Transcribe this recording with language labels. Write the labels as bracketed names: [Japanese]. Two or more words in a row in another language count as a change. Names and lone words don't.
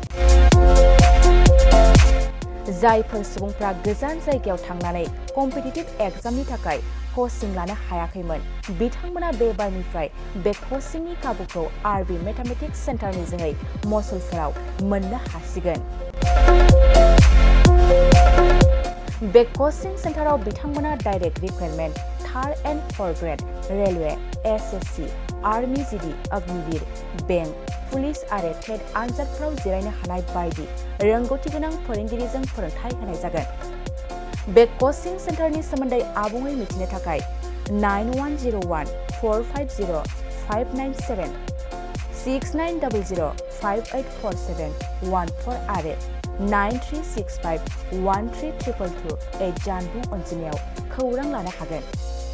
[Bodo] जायफोर सुबुंफ्रा गोजान जायगायाव थांनानै [English] competitive exam [Bodo] थाखाय कचिं लानो हायाखैमोन बिथांमोना बे बारनिफ्राय बे कचिंनि खाबुखौ आरबि मेथामेटिक्स सेन्टारनि जोहै मसलपुराव मोननो हासिगोन। बे कचिं सेन्टाराव बिथांमोना [English] direct recruitment 3rd and 4th grade railway SSC army GD Agniveer bank police [Bodo] आरो टेट आनजादफोराव जिरायनो हानाय बायदि रोंगौथि गोनां फोरोंगिरिजों फोरोंथाय होनाय जागोन। बे कचिं सेन्टारनि सोमोन्दै आबुङै मिथिनो थाखाय 9101450597 6900584714 आरो 9365 1322 जानबुं अनजिमायाव खौरां लानो हागोन।